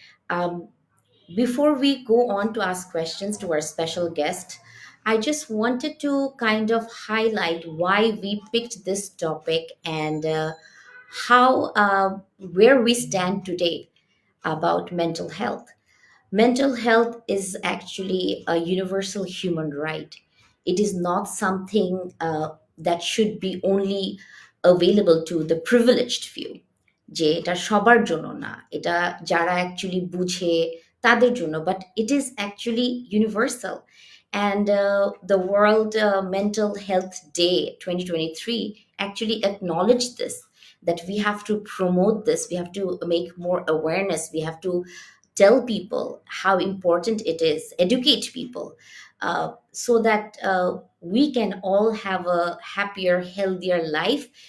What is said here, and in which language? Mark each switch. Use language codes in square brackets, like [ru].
[en] Um, Before we go on to ask questions to our special guest, I just wanted to kind of highlight why we picked this topic and how where we stand today about mental health. Mental health is actually a universal human right. It is not something that should be only available to the privileged few. [bn] যে এটা সবার জন্য না, এটা যারা actually বুঝে তাদের জন্য, [en] but it is actually universal. And the World Mental Health Day 2023 actually acknowledged this, that we have to promote this, we have to make more awareness, we have to tell people how important it is, educate people, so that we can all have a happier, healthier life.